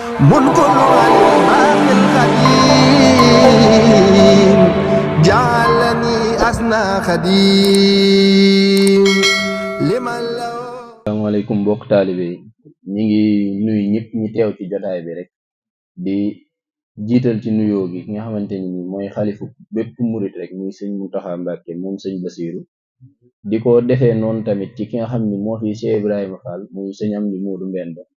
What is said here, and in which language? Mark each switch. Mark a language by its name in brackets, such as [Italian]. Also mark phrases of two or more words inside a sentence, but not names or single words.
[Arabic] ملك الباقي القديم جعلني أسنى خديم لمن لو. [Wolof] asalaamaaleykum mbokk taalibe yi ñi ngi nuyu ñëpp ñi teew ci jotaay bi rek di jiital ci nuyoo gi ki nga xamante ni mooy xalifu bépp murit rek muy sëñ Muntaxa Mbàkke moom sëñ Basiiru di ko defee noonu tamit ci ki nga xam ni moo fi Cheikh Ibrahima Fall muy sëñ Amdi Moodu Mbend.